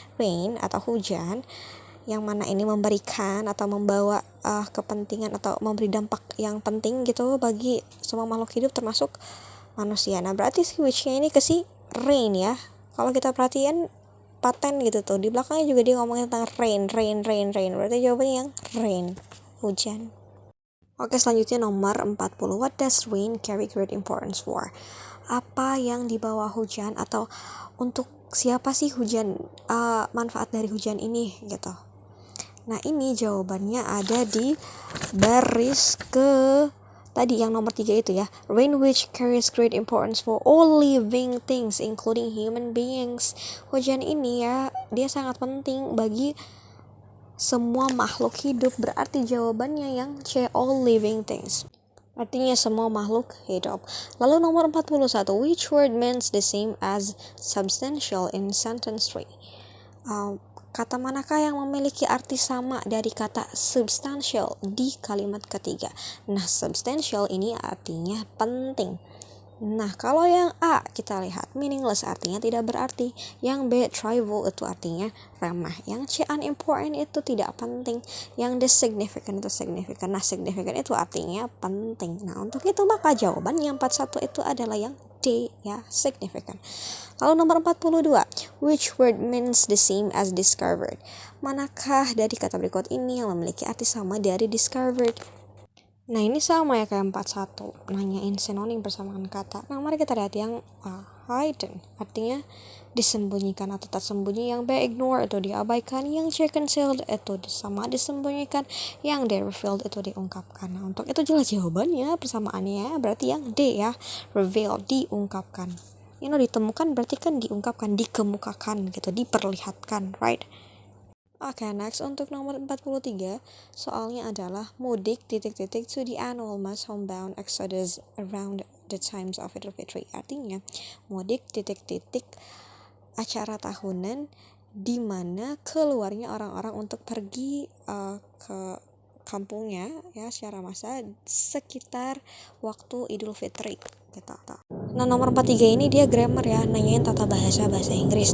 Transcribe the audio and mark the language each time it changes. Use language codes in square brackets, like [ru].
[id] Rain atau hujan yang mana ini memberikan atau membawa kepentingan atau memberi dampak yang penting gitu bagi semua makhluk hidup termasuk manusia. Nah berarti si which-nya ini ke si rain ya. Kalau kita perhatian paten gitu tuh, di belakangnya juga dia ngomongin tentang rain. Berarti jawabannya yang rain, hujan. Oke, selanjutnya nomor 40. [en] What does rain carry great importance for? [id] Apa yang dibawa hujan atau untuk siapa sih hujan, manfaat dari hujan ini gitu. Nah ini jawabannya ada di baris ke tadi yang nomor 3 itu ya. [en] Rain which carries great importance for all living things including human beings. [id] Hujan ini ya, dia sangat penting bagi semua makhluk hidup. Berarti jawabannya yang C, [en] all living things. [id] Artinya semua makhluk hidup. Lalu nomor 41, [en] which word means the same as substantial in sentence 3? [id] Kata manakah yang memiliki arti sama dari kata substantial di kalimat ketiga? Nah, substantial ini artinya penting. Nah, kalau yang A kita lihat meaningless, artinya tidak berarti. Yang B trivial itu artinya remeh. Yang C unimportant itu tidak penting. Yang D significant itu significant. Nah, significant itu artinya penting. Nah, untuk itu maka jawaban yang 41 itu adalah yang D ya, significant. Lalu nomor 42, [en] which word means the same as discovered? [id] Manakah dari kata berikut ini yang memiliki arti sama dari discovered? Nah ini sama ya kayak 41, nanyain sinonim persamaan kata. Nah mari kita lihat yang hidden, artinya disembunyikan atau tak sembunyi. Yang B ignore itu diabaikan. Yang C concealed itu sama disembunyikan. Yang D revealed itu diungkapkan. Nah untuk itu jelas jawabannya persamaannya berarti yang D ya, reveal, diungkapkan. Ini ditemukan berarti kan diungkapkan, dikemukakan gitu, diperlihatkan, right? Oke, next untuk nomor 43, soalnya adalah mudik ... [en] to the annual mass homebound exodus around the times of Idul Fitri. [id] Artinya, mudik ... acara tahunan di mana keluarnya orang-orang untuk pergi ke kampungnya ya secara massa sekitar waktu Idul Fitri gitu. Nah, nomor 43 ini dia grammar ya, nanyain tata bahasa Inggris.